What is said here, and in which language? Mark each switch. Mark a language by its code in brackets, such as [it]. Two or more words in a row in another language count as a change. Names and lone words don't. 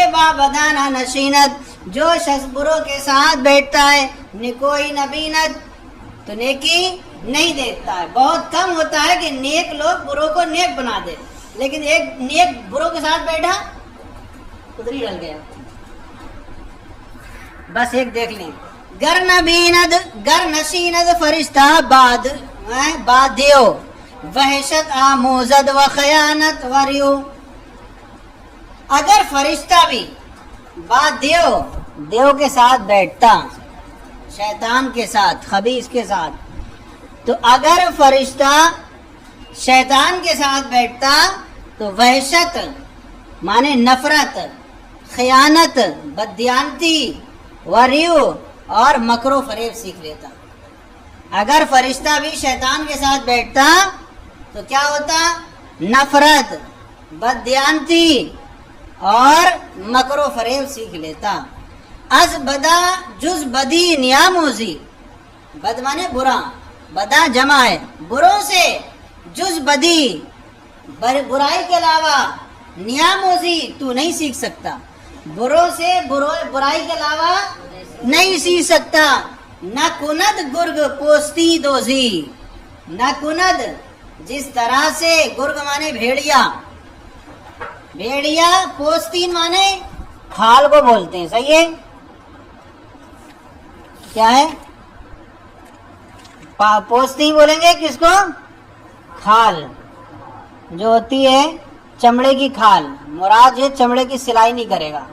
[fa] ہر کے بابدانہ نشینت، [ur] جو شخص بروں کے ساتھ بیٹھتا ہے [fa] نکوئی نبینت [ur] تو نیکی نہیں دیکھتا ہے. بہت کم ہوتا ہے کہ نیک لوگ بروں کو نیک بنا دے، لیکن ایک نیک بروں کے ساتھ بیٹھا ادھر ہی ڈل گیا. بس ایک دیکھ لیں، [fa] گر نبیند گر نشیند فرشتہ باد دیو وحشت آموزد و خیانت وریو. [ur] اگر فرشتہ بھی [fa] باد دیو [ur] کے ساتھ بیٹھتا، شیطان کے ساتھ، خبیث کے ساتھ، تو اگر فرشتہ شیطان کے ساتھ بیٹھتا تو وحشت مانے نفرت، خیانت، بددیانتی، وریو اور مکر و فریب سیکھ لیتا. اگر فرشتہ بھی شیطان کے ساتھ بیٹھتا تو کیا ہوتا؟ نفرت، بددیانتی اور مکر و فریب سیکھ لیتا. [fa] از بدا جز بدی نیاموزی، [ur] بد مانے برا، بدا جمع ہے بروں سے، [fa] جز بدی [ur] برائی کے علاوہ، نیاموزی تو نہیں سیکھ سکتا، بروں سے برائی کے علاوہ نہیں سیکھ سکتا. [fa] نہ کند گرگ پوستی دوزی، نہ کند [ur] جس طرح سے، گرگ مانے بھیڑیا، بھیڑیا پوستین مانے کھال کو بولتے ہیں. صحیح ہے؟ کیا ہے؟ پوستین بولیں گے کس کو؟ کھال جو ہوتی ہے چمڑے کی کھال، مراد یہ چمڑے کی سلائی نہیں کرے گا.